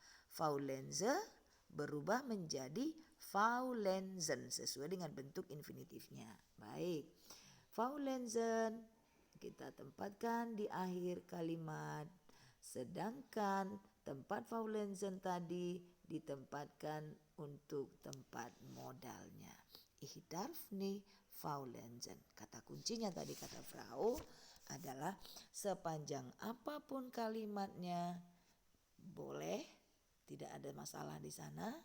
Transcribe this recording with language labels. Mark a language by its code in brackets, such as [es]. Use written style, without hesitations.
[id] Faulenze berubah menjadi faulenzen sesuai dengan bentuk infinitifnya. Baik, faulenzen kita tempatkan di akhir kalimat, sedangkan tempat faulenzen tadi ditempatkan untuk tempat modalnya. [de] Ich darf nicht faulenzen. [id] Kata kuncinya tadi kata Frau adalah sepanjang apapun kalimatnya boleh, tidak ada masalah di sana.